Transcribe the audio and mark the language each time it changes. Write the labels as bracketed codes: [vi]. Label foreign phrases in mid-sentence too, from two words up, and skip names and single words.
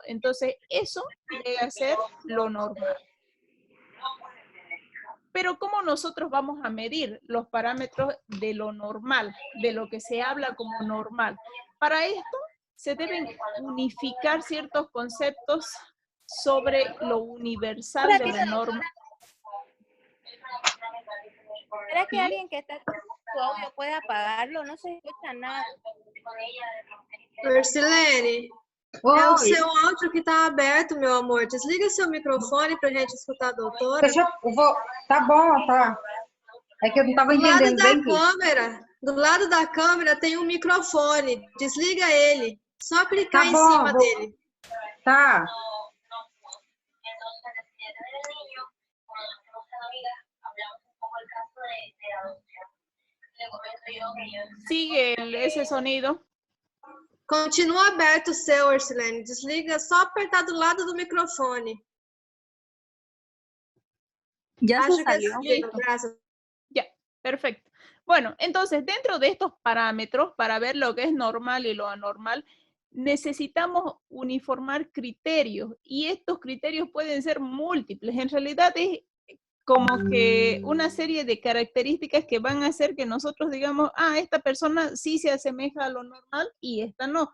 [es] Entonces, eso llega a ser lo normal. Pero ¿cómo nosotros vamos a medir los parámetros de lo normal, de lo que se habla como normal? Para esto se deben unificar ciertos conceptos sobre lo universal de la norma. ¿Será que alguien que está con su audio puede apagarlo? No se escucha nada. [pt] Marcilene, é o seu áudio que está aberto, meu amor. Desliga seu microfone para a gente escutar a doutora. Tá bom, tá. É que eu não estava entendendo bem. Do lado da câmera tem um microfone. Desliga ele. Só clicar Tá em bom, cima vou- dele. Tá. [es] Sigue ese sonido. [pt] Continua aberto o seu, Ercilene. Desliga, só apertar do lado do microfone. [es] Ya se [pt] Acho que [es] salió. listo, gracias. Ya, perfecto. Bueno, entonces dentro de estos parámetros, para ver lo que es normal y lo anormal, necesitamos uniformar criterios y estos criterios pueden ser múltiples. En realidad es como que una serie de características que van a hacer que nosotros digamos, ah, esta persona sí se asemeja a lo normal y esta no.